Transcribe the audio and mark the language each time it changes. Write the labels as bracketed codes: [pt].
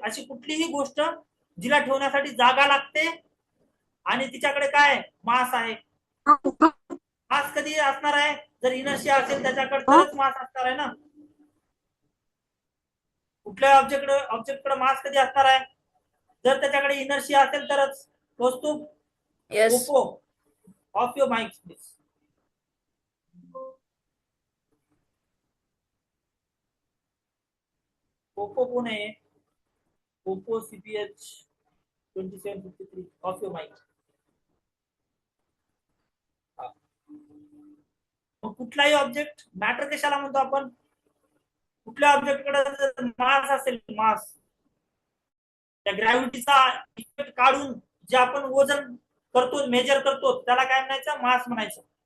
[mr] अशी कुठलीही गोष्ट जिला ठेवण्यासाठी जागा लागते आणि तिच्याकडे काय मास आहे. मास कधी असणार आहे? जर इनर्शिया असेल त्याच्याकडे तरच मास असणार आहे ना. कुठल्या ऑब्जेक्टकडे मास कधी असणार आहे? जर त्याच्याकडे इनर्शिया असेल तरच. वस्तू. [en] Yes. Oppo off your mic please. Oppo [mr] कोण आहे? [en] Oppo CPH 2753 off your mic. [mr] कुठलाही ऑब्जेक्ट मॅटर कशाला म्हणतो आपण? कुठल्या ऑब्जेक्टकडे मास असेल, मास, त्या ग्रॅव्हिटीचा इफेक्ट काढून जे आपण वजन करतो, मेजर करतो, त्याला काय म्हणायचं? मास म्हणायचं.